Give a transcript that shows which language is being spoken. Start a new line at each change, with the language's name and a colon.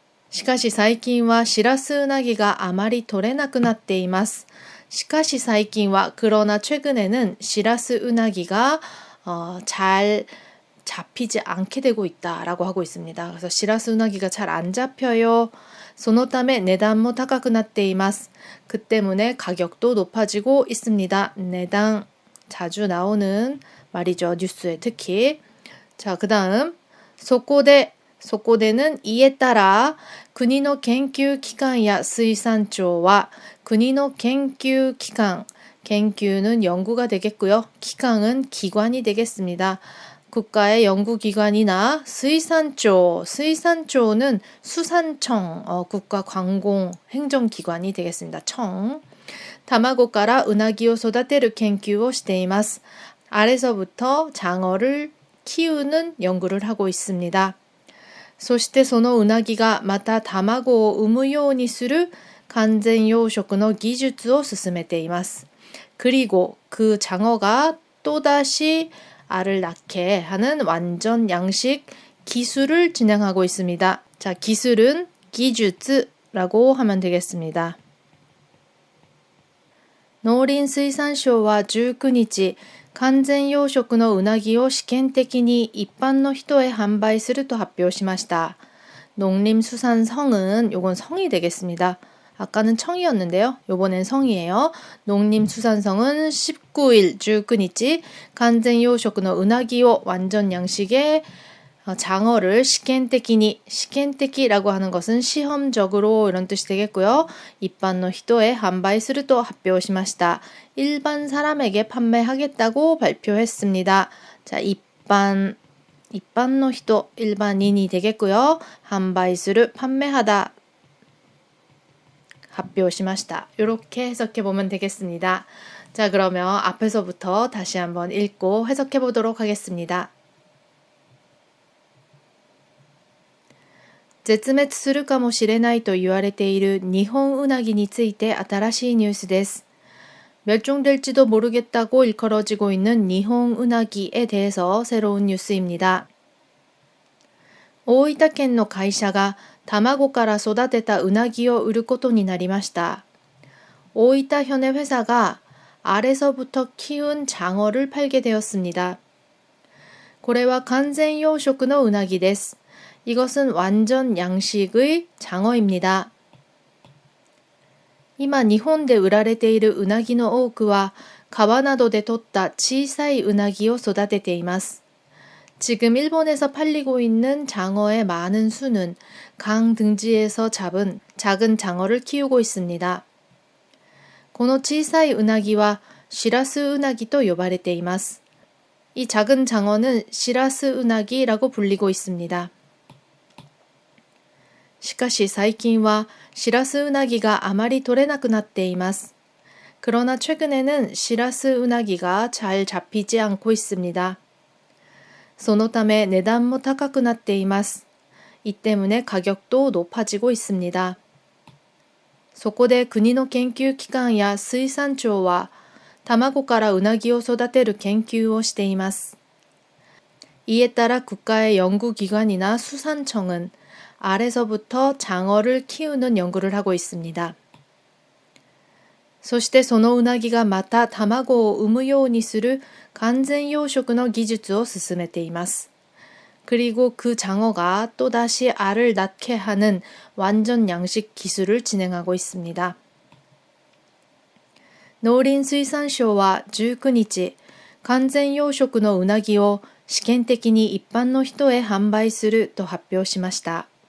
Japanese: しかし最近はシラスウナギがあまり取れなくなっています. しかし最近は
Korean: 그러나 최근에는 시라스 우나기가 잘 잡히지 않게 되고 있다라고 하고 있습니다. 그래서 시라스 우나기가 잘 안 잡혀요.
Japanese: そのため値段も高くなっています.
Korean: 그 때문에 가격도 높아지고 있습니다. 내당 자주 나오는 말이죠. 뉴스에 특히. 자, 그다음
Japanese: そこで
Korean: 소코대는 이에 따라 국의
Japanese: 研究機関や水産庁は
Korean: 국의研究機関,研究는 연구가 되겠고요. 기관은 기관이 되겠습니다. 국가의 연구기관이나 수의산庁, 수의산庁는 수산청, 국가관공행정기관이 되겠습니다. 청.
Japanese: 卵からうなぎを育てる研究をしています.
Korean: 알에서부터 장어를 키우는 연구를 하고 있습니다.
Japanese: そしてそのうなぎがまた卵を産むようにする完全養殖の技術を進めています.
Korean: 그리고 그 장어가 또다시 알을 낳게 하는 완전 양식 기술을 진행하고 있습니다. 자, 기술은 기주츠라고 하면 되겠습니다.
Japanese: 農林水産省は19日、完全養殖のうなぎを試験的に一般の人へ販売すると発表しました.
Korean: 농림수산성은 요건 성이 되겠습니다. 아까는 청이었는데요. 요번엔 성이에요. 농림수산성은 19일
Japanese: 19日 完全養殖のうなぎを
Korean: 완전 양식의 장어를 시켄테키라고 하는 것은 시험적으로 이런 뜻이 되겠고요. 일반의 히토에 한바이스르도
Japanese: 発表しました.
Korean: 일반 사람에게 판매하겠다고 발표했습니다. 자, 일반의 히토, 일반인이 되겠고요. 한바이스르 판매하다.
Japanese: 発表しました.
Korean: 이렇게 해석해 보면 되겠습니다. 자, 그러면 앞에서부터 다시 한번 읽고 해석해 보도록 하겠습니다.
Japanese: 絶滅するかもしれないと言われている日本ウナギについて新しいニュースです.
Korean: 멸종될지도 모르겠다고 일컬어지고 있는 니혼 우나기에 대해서 새로운 뉴스입니다.
Japanese: 大分県の会社が卵から育てたうなぎを売ることになりました.
Korean: 오이타현의 회사가 알에서부터 키운 장어를 팔게 되었습니다.
Japanese: これは完全養殖のうなぎです.
Korean: 이것은 완전 양식의 장어입니다.
Japanese: 今日本で売られているうなぎの多くは川などで取った小さいうなぎを育てています.
Korean: 지금 일본에서 팔리고 있는 장어의 많은 수는 강 등지에서 잡은 작은 장어를 키우고 있습니다.
Japanese: この小さいうなぎはシラスウナギと呼ばれています.
Korean: 이 작은 장어는 시라스 우나기라고 불리고 있습니다.
Japanese: しかし最近はシラスウナギがあまり取れなくなっています.
Korean: 그러나 최근에는 시라스 우나기가 잘 잡히지 않고 있습니다.
Japanese: そのため値段も高くなっています.
Korean: 이 때문에 가격도 높아지고 있습니다.
Japanese: そこで国の研究機関や水産庁は卵からうなぎを育てる研究をしています.
Korean: 이에 따라 국가의 연구기관이나 수산청은 알에서부터 장어를 키우는 연구를 하고 있습니다.
Japanese: そしてそのうなぎがまた卵を産むようにする完全養殖の技術を進めています.
Korean: 그리고 그 장어가 또다시 알을 낳게 하는 완전 양식 기술을 진행하고 있습니다.
Japanese: 農林水産省は19日、完全養殖のうなぎを試験的に一般の人へ販売すると発表しました.